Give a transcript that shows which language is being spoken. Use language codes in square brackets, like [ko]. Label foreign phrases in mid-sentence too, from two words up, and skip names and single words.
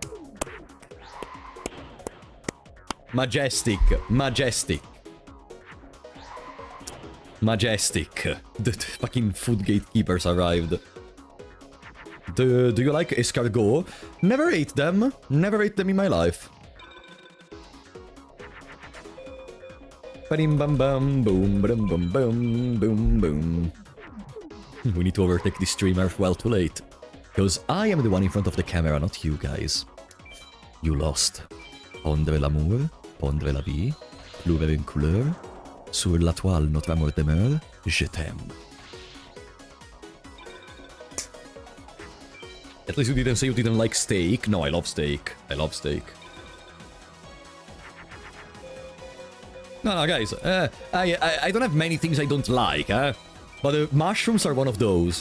[en] Majestic. The fucking food gatekeepers arrived. Do you like escargot? Never ate them. Never ate them in my life. Bam bam bam boom bam bam bam boom boom. We need to overtake this streamer. Well, too late. Because I am the one in front of the camera, not you guys. You lost. [fr] Pondre l'amour, pondre la vie, plouver une couleur. Sur la toile, notre amour demeure. Je t'aime. [en] At least you didn't say you didn't like steak. No, I love steak. I love steak. No, guys. I don't have many things I don't like, but mushrooms are one of those.